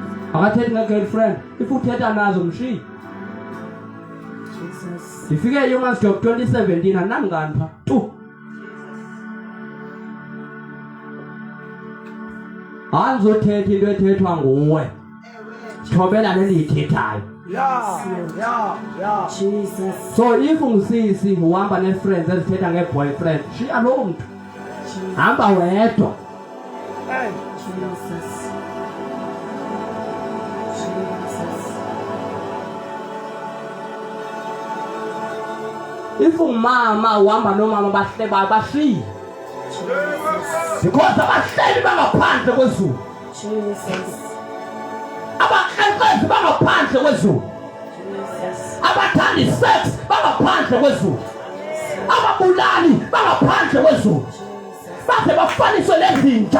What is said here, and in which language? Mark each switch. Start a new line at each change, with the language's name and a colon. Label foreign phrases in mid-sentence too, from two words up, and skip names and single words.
Xhosa: akathethi nge-girlfriend if uthetha nazo mshiyi. Ndifike Youngers Job 2017 andinamngani pha tu. Andizothetha into ethethwa nguwe, thobela le ndiyithethayo.
English: Yeah. Jesus.
Xhosa: So if ungusisi uhamba ne-friends ezithetha nge-boyfriend, shiya loo mntu, hamba wedwa.
English: Jesus.
Xhosa: If umama uhamba nomama bahleba bashiye, because abahleli bangaphandle kwezulu,
English: Jesus.
Xhosa: abakhenkcezi bangaphandle kwezulu, abathanda isex bangaphandle kwezulu, ababulali bangaphandle kwezulu, baze bafaniswe nezinja.